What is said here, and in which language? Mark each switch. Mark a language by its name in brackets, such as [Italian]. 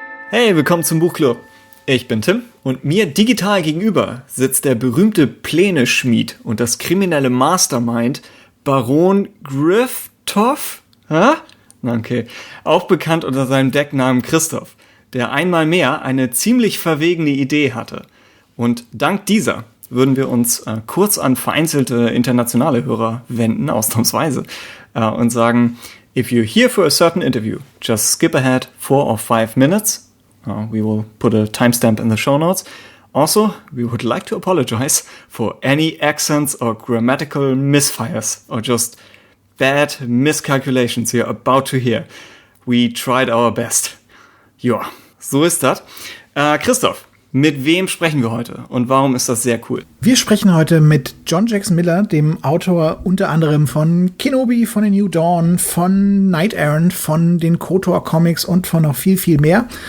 [German] Hey, willkommen zum Buchclub. Ich bin Tim und mir digital gegenüber sitzt der berühmte Pläne-Schmied und das kriminelle Mastermind Baron Grifthoff, okay, auch bekannt unter seinem Decknamen Christoph, der einmal mehr eine ziemlich verwegene Idee hatte. Und dank dieser würden wir uns kurz an vereinzelte internationale Hörer wenden, ausnahmsweise, und sagen, [English] if you're here for a certain interview, just skip ahead 4 or 5 minutes. We will put a timestamp in the show notes. Also, we would like to apologize for any accents or grammatical misfires or just bad miscalculations you're about to hear. We tried our best. [German] Ja, so ist das. Christoph, mit wem sprechen wir heute und warum ist das sehr cool? Wir sprechen heute mit John Jackson Miller, dem Autor unter anderem von Kenobi, von The New Dawn, von Knight Errant, von den KOTOR Comics und von noch viel, viel mehr.